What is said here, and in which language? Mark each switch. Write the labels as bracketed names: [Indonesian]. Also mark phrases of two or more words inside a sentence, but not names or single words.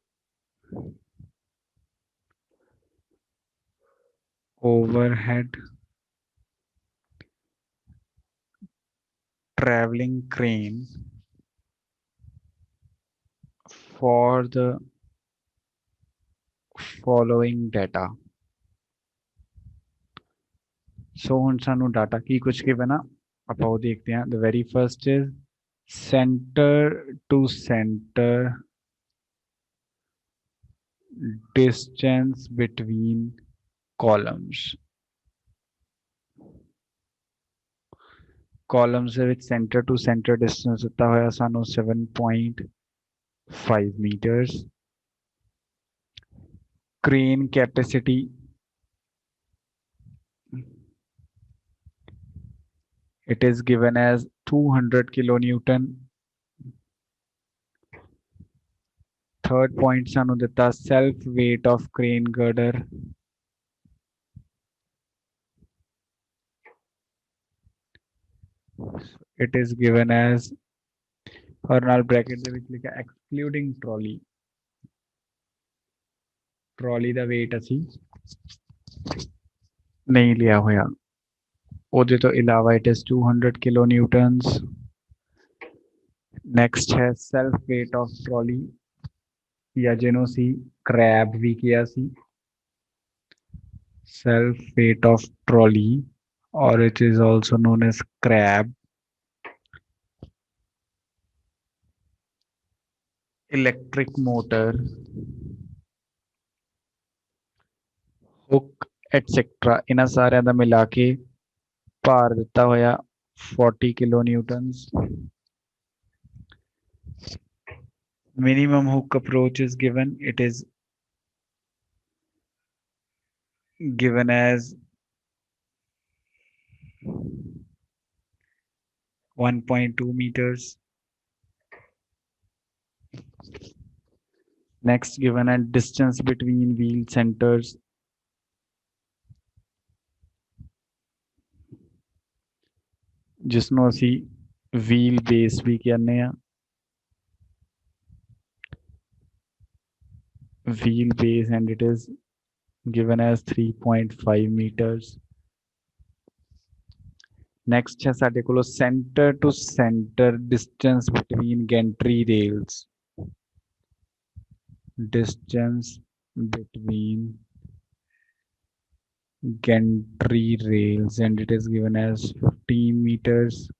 [English] overhead traveling crane for the following data. [Punjabi] So ਹੁਣ ਸਾਨੂੰ data ਕੀ ਕੁਝ given ਆ ਆਪਾਂ ਉਹ ਦੇਖਦੇ ਹਾਂ. [English] The very first is center to center distance between columns. Columns [Punjabi] ਦੇ ਵਿੱਚ [English] center to center distance [Punjabi] ਦਿੱਤਾ ਹੋਇਆ ਸਾਨੂੰ [English] 7.5 meters. Crane capacity it is given as 200 kilonewton. Third point [Punjabi] ਸਾਨੂੰ ਦਿੱਤਾ [English] self weight of crane girder it is given as और [Punjabi] ਨਾਲ bracket ਦੇ ਵਿੱਚ ਲਿਖਿਆ [English] excluding trolley trolley [Punjabi] ਦਾ weight ਅਸੀਂ ਨਹੀਂ ਲਿਆ ਹੋਇਆ ਉਹਦੇ ਤੋਂ ਇਲਾਵਾ [English] it is 200 kilonewtons. Next ਹੈ self weight of trolley [Punjabi] ਜਾਂ ਜਿਹਨੂੰ ਅਸੀਂ crab ਵੀ ਕਿਹਾ ਸੀ [English] self weight of trolley or it is also known as crab. Electric motor hook etc [Punjabi] ਇਹਨਾਂ ਸਾਰਿਆਂ ਦਾ ਮਿਲਾ ਕੇ ਭਾਰ ਦਿੱਤਾ ਹੋਇਆ 40 kilonewtons. [English] Minimum hook approach is given. It is given as 1.2 meters. Next given a distance between wheel centers. [Punjabi] जिसनों ਅਸੀਂ [English] wheel base [Punjabi] ਭੀ ਕਹਿਨੇ ਹਾਂ. [English] Wheel base and it is given as 3.5 meters. Next [Punjabi] ਹੈ ਸਾਡੇ ਕੋਲੋ [English] center to center distance between gantry rails. Distance between gantry rails and it is given as 15 meters.